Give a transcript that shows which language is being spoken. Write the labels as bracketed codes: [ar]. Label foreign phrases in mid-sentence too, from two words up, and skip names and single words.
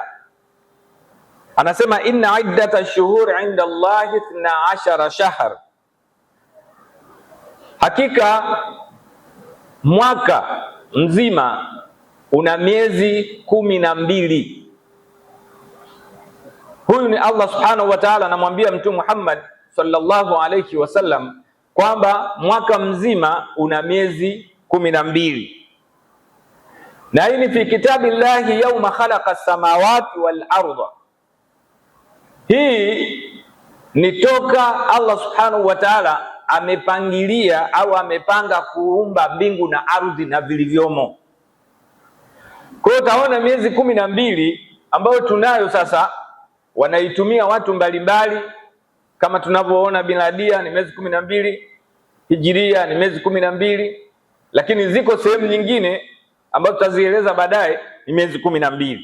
[sw] Anasema [ar] إن عدة الشهور عند الله 12 شهر, [sw] hakika mwaka mzima una miezi 12. Huyu ni Allah [ar] سبحانه وتعالى [sw] anamwambia Mtume Muhammad [ar] صلى الله عليه وسلم [sw] kwamba mwaka mzima una miezi 12. Na hii ni [ar] في كتاب الله يوم خلق السماوات والأرض. [sw] Hii ni toka Allah [ar] سبحانه وتعالى [sw] amepangilia au amepanga kuumba mbingu na ardhi na vilivyomo. Kwa hiyo utaona miezi 12 ambayo tunayo sasa wanaitumia watu mbalimbali, kama tunavyoona miladia ni miezi 12, hijiria ni miezi 12, lakini ziko sehemu nyingine ambazo tutazieleza baadaye ni miezi 12.